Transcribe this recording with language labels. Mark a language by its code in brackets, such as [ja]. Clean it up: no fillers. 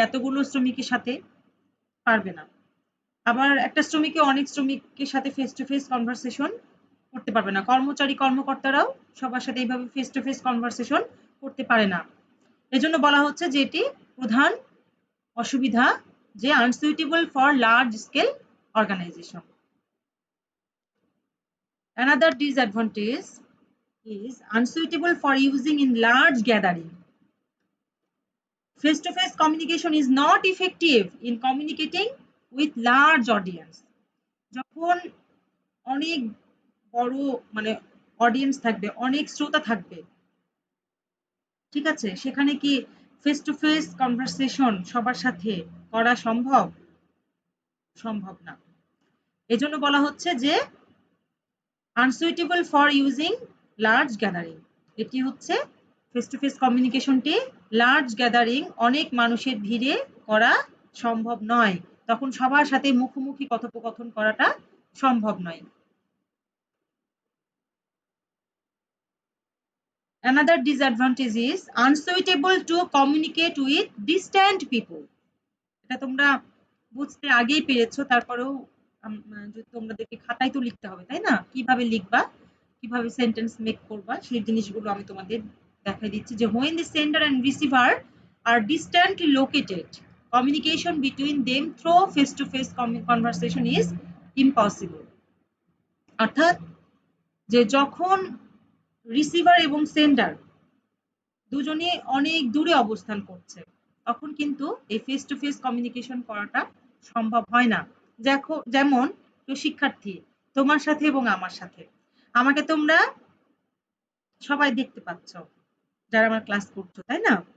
[bn] এতগুলো শ্রমিকের সাথে পারবে না। আবার একটা শ্রমিককে অনেক শ্রমিকের সাথে ফেস টু ফেস কনভারসেশন করতে পারবে না। কর্মচারী কর্মকর্তারাও সবার সাথে এইভাবে ফেস টু ফেস কনভারসেশন করতে পারে না। এজন্য বলা হচ্ছে যে এটি প্রধান অসুবিধা, যে unsuitable for large scale organisation. [en] Another disadvantage is unsuitable for using in large gathering. Face-to-face communication is not effective in communicating with large audience. [bn] যখন অনেক বড় মানে অডিয়েন্স থাকবে, অনেক শ্রোতা থাকবে, ঠিক আছে, সেখানে কি ফেস টু ফেস কনভারসেশন সবার সাথে করা সম্ভব? সম্ভব না। এজন্য বলা হচ্ছে যে unsuitable for using large gathering. এটি হচ্ছে face to face কমিউনিকেশনটি large gathering, অনেক মানুষের ভিড়ে করা সম্ভব নয়, তখন সবার সাথে মুখোমুখি কথোপকথন করাটা সম্ভব নয়। [en] Another disadvantage is unsuitable to communicate with distant people. [bn] এটা তোমরা বুঝতে আগেই পেরেছো, তারপরেও তোমাদেরকে খাতায় তো লিখতে হবে, তাই না? কিভাবে লিখবা, কিভাবে সেন্টেন্স মেক করবা, সেই জিনিসগুলো আমি তোমাদের দেখাই দিচ্ছি। [en] যে when the sender and receiver are distantly located, communication between them through face to face conversation is impossible. [bn] অর্থাৎ যে যখন রিসিভার এবং সেন্ডার দুজনে অনেক দূরে অবস্থান করছে, তখন কিন্তু এই ফেস টু ফেস কমিউনিকেশন করাটা সম্ভব হয় না। দেখো, যেমন কেউ শিক্ষার্থী তোমার সাথে এবং আমার সাথে, আমাকে তোমরা সবাই দেখতে পাচ্ছ যারা আমার ক্লাস করছো, তাই না?